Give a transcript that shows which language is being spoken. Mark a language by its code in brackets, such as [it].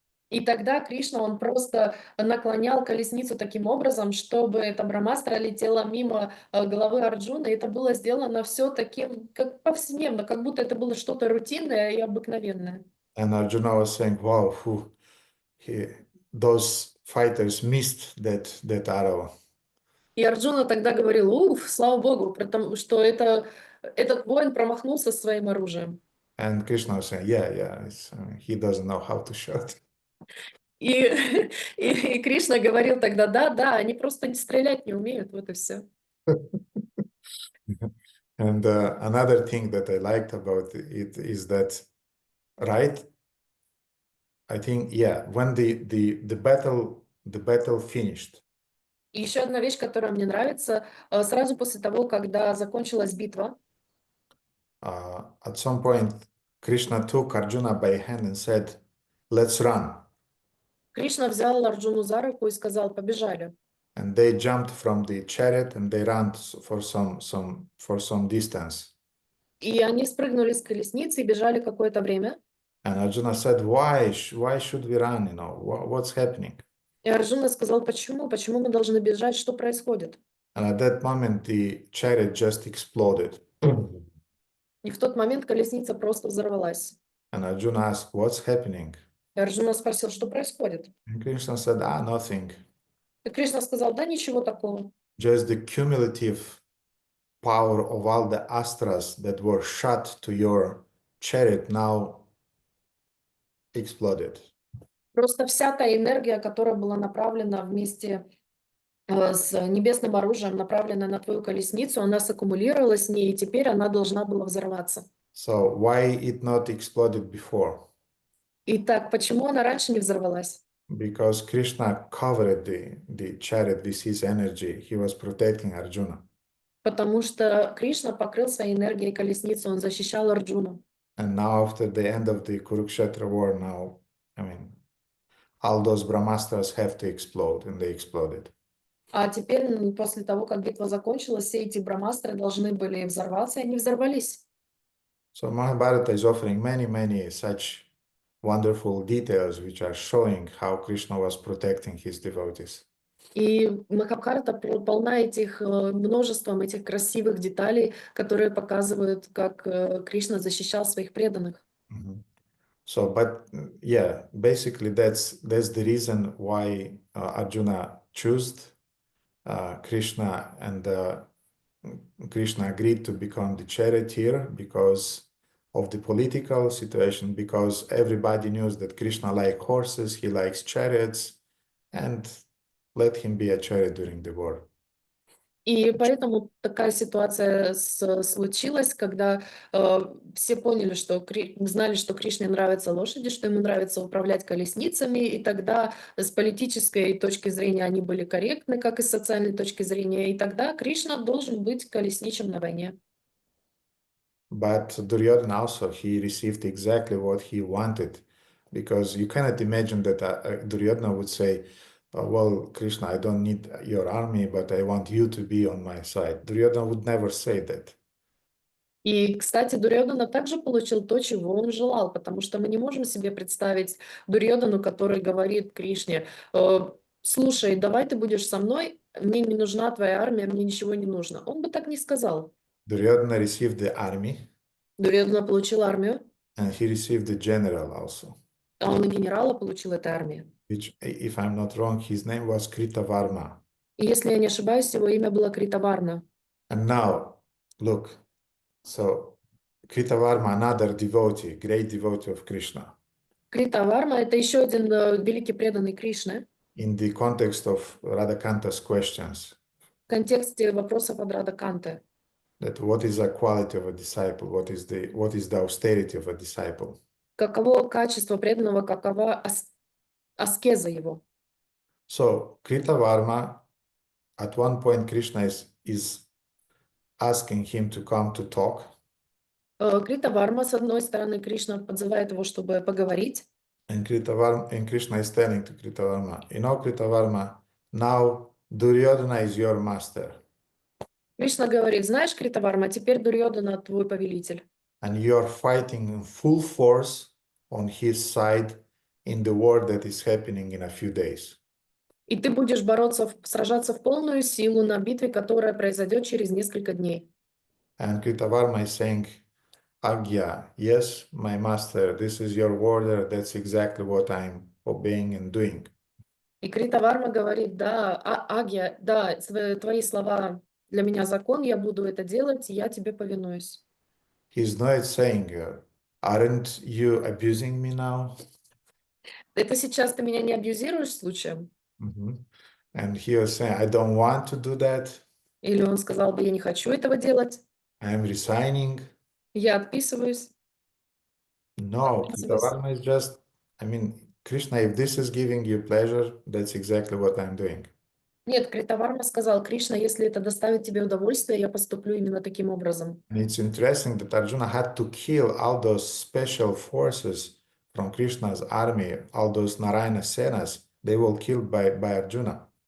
[ru] и тогда Кришна, он просто наклонял колесницу таким образом, чтобы эта Брахмастра летела мимо головы Арджуны, и это было сделано все таким, как повседневно, как будто это было что-то рутинное и обыкновенное. [en] And Arjuna was saying, wow, those fighters missed that arrow. [ru] И Арджуна тогда говорил: уф, слава Богу, потому что этот воин промахнулся своим оружием. [en] And Krishna was saying, yeah, he doesn't know how to shoot. [ru] И Кришна говорил тогда: да, они просто стрелять не умеют, вот и все. [en] And another thing that I liked about it is that, right, I think, yeah, when the battle finished. [ru] И еще одна вещь, которая мне нравится, сразу после того, когда закончилась битва, [en] at some point, Krishna took Arjuna by hand and said, let's run. [ru] Кришна взял Арджуну за руку и сказал: побежали. [en] And they jumped from the chariot and they ran for some distance. [ru] И они спрыгнули с колесницы и бежали какое-то время. [en] And Arjuna said, why should we run? You know, what's happening? [ru] И Арджуна сказал: почему мы должны бежать, что происходит? [en] And at that moment, the chariot just exploded. [ru] И в тот момент колесница просто взорвалась. [en] And Arjuna asked, what's happening? [ru] И Арджуна спросил: что происходит? [en] And Krishna said, nothing. [ru] И Кришна сказал: да ничего такого. [en] Just the cumulative power of all the astras that were shot to your chariot now exploded. [ru] Просто вся та энергия, которая была направлена вместе с небесным оружием, направленная на твою колесницу, она саккумулировалась в ней, и теперь она должна была взорваться. [en] So why it not exploded before? [ru] Итак, почему она раньше не взорвалась? [en] Because Krishna covered the chariot with his energy. He was protecting Arjuna. [ru] Потому что Кришна покрыл своей энергией колесницу, он защищал Арджуну. [en] And now after the end of the Kurukshetra war, now, I mean, all those Brahmastras have to explode, and they exploded. [ru] А теперь, после того, как битва закончилась, все эти брахмастры должны были взорваться, и они взорвались. [en] So Mahabharata is offering many such wonderful details which are showing how Krishna was protecting his devotees. [ru] И Махабхарата полна множеством этих красивых деталей, которые показывают, как Кришна защищал своих преданных. [en] So, but yeah, basically that's the reason why Arjuna chose Krishna, and Krishna agreed to become the charioteer because of the political situation, because everybody knows that Krishna likes horses, he likes chariots, and let him be a chariot during the war. [ru] И поэтому такая ситуация случилась, когда все поняли, что знали, что Кришне нравятся лошади, что ему нравится управлять колесницами, и тогда с политической точки зрения они были корректны, как и с социальной точки зрения, и тогда Кришна должен быть колесничим на войне. [en] But Duryodhana also, he received exactly what he wanted, because you cannot imagine that Duryodhana would say, well, Krishna, I don't need your army, but I want you to be on my side. Duryodhana would never say that. [ru] И, кстати, Дурьодана также получил то, чего он желал, потому что мы не можем себе представить Дурьодану, который говорит Кришне: слушай, давай ты будешь со мной, мне не нужна твоя армия, мне ничего не нужно. Он бы так не сказал. [en] Duryodhana received the army, [ru] Дурьодана получил армию, [en] and he received the general also, [ru] а он и генерала получил этой армии. [en] which, if I'm not wrong, his name was Kritavarma. [ru] И если я не ошибаюсь, его имя было Критаварна. [en] And now, look, so Kritavarma, another devotee, great devotee of Krishna. [ru] Критаварма — это еще один великий преданный Кришны. [en] In the context of Radhakanta's questions, [ru] В контексте вопросов от Радхаканты. [en] that what is the quality of a disciple, what is the austerity of a disciple. [ru] Каково качество преданного, какова аскеза его. [en] So Kritavarma, at one point Krishna is asking him to come to talk. [ru] Критаварма, с одной стороны, Кришна подзывает его, чтобы поговорить. [en] And Krishna is telling to Kritavarma, you know, Kritavarma, now Duryodhana is your master. [ru] Кришна говорит: знаешь, Критаварма, теперь Дурьодана твой повелитель. [en] And you are fighting in full force on his side in the war that is happening in a few days. [ru] И ты будешь сражаться в полную силу на битве, которая произойдет через несколько дней. [en] And Kritavarma is saying, Agya, yes, my master, this is your order, that's exactly what I'm obeying and doing. [ru] И Критаварма говорит: да, Агья, да, твои слова для меня закон, я буду это делать, я тебе повинуюсь. [en] He's not saying, aren't you abusing me now? [ru] Это сейчас ты меня не абьюзируешь случаем? [en] And he was saying, I don't want to do that. [ru] Или он сказал бы: я не хочу этого делать, [en] I'm resigning. [ru] я отписываюсь. [en] No, Kritavarma is just, I mean, Krishna, if this is giving you pleasure, that's exactly what I'm doing. [ru] Нет, Критаварма сказал: Кришна, если это доставит тебе удовольствие, я поступлю именно таким образом. [en] And it's interesting that Arjuna had to kill all those special forces from Krishna's army, all those Narayana Senas, they were killed by Arjuna.